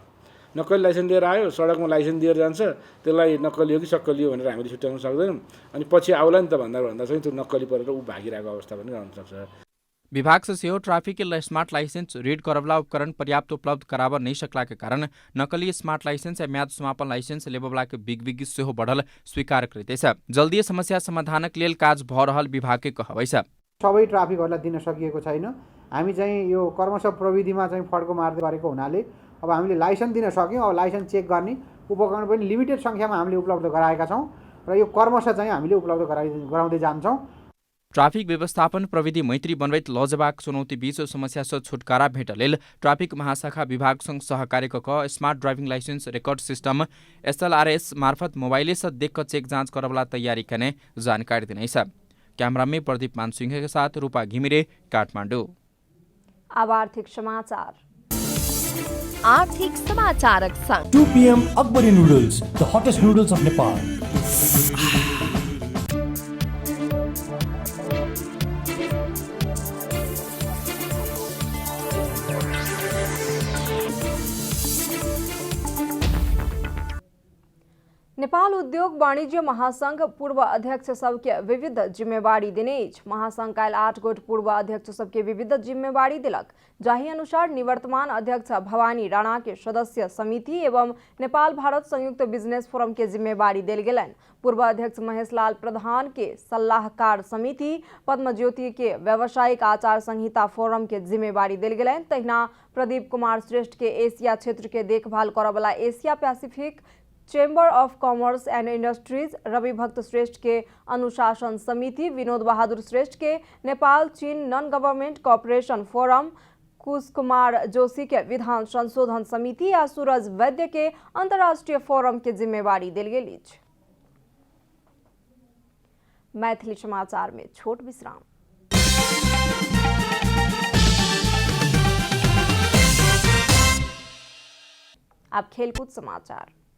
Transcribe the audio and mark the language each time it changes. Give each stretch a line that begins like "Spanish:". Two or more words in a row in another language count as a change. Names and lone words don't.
Nepali: नक्कली लाइसेन्स लिएर आयो, सडकमा लाइसेन्स दिएर जान्छ, त्यसलाई नक्कली हो कि सक्कली हो भनेर हामीले छुट्याउन सक्दैनौँ। अनि पछि आउला नि त भन्दा चाहिँ त्यो नक्कली परेर ऊ भागिरहेको अवस्था पनि रहन सक्छ।
Maithili: विभाग से सेहो ट्राफिक के
English: smart license read
Maithili: करवाला उपकरण पर्याप्त उपलब्ध करावा नहीं सकला के कारण नकली
English: smart license
Maithili: या म्याद समापन लाइसेंस लेबवाला के बिगबिगी सेहो बढ़ल स्वीकार करते छ। जल्दी समस्या समाधानक लेल काज भ रहल विभाग के कहबै छ।
Nepali: सबै ट्राफिकहरूलाई दिन सकिएको छैन। हामी चाहिँ यो कर्मशः प्रविधिमा चाहिँ फड्को मार्दै गरेको हुनाले अब हामीले लाइसेन्स दिन सक्यौँ। अब लाइसेन्स चेक गर्ने उपकरण पनि लिमिटेड सङ्ख्यामा हामीले उपलब्ध गराएका छौँ र यो कर्मशः चाहिँ हामीले उपलब्ध गराउँदै जान्छौँ।
Maithili: ट्राफिक व्यवस्थापन प्रविधि मैत्री बनबैत लजबाक चुनौती बीच समस्या से छुटकारा भेट लेल ट्राफिक महाशाखा विभाग संग सहकार्य क
English: smart driving license record system
Maithili: SLRS मार्फत मोबाइले से देख चेक जांच करवाला तैयारी करने जानकारी देने छ। कैमरा में प्रदीप मानसिंह के साथ रूपा घिमिरे, काठमाडौँ। अब आर्थिक समाचार। आर्थिक समाचारक संग
English: 2 PM Akbari noodles, the hottest noodles of Nepal.
Maithili: नेपाल उद्योग वाणिज्य महासंघ पूर्व अध्यक्ष सबके विविध जिम्मेवारी देने। महासंघ काल 8 गोट पूर्व अध्यक्ष सबके विविध जिम्मेवारी दिलक, जाही अनुसार निवर्तमान अध्यक्ष भवानी राणा के सदस्य समिति एवं नेपाल भारत संयुक्त
English: business forum
Maithili: के जिम्मेवारी दिल गेलन। पूर्व अध्यक्ष महेशलाल प्रधान के सलाहकार समिति, पद्मज्योति के व्यावसायिक आचार संहिता फोरम के जिम्मेवारी दिल गेलन। तहिना प्रदीप कुमार श्रेष्ठ के एशिया क्षेत्र के देखभाल करवाला एशिया पैसिफिक चेम्बर ऑफ कॉमर्स एंड इंडस्ट्रीज, रवि भक्त श्रेष्ठ के अनुशासन समिति, विनोद बहादुर श्रेष्ठ के नेपाल चीन नॉन गवर्नमेंट कॉपरेशन फोरम, कुश कुमार जोशी के विधान संशोधन समिति या सूरज वैद्य के अंतर्राष्ट्रीय फोरम के जिम्मेवारी दिल गेल। मैथिली समाचार में छोट विश्राम। अब खेलकूद समाचार।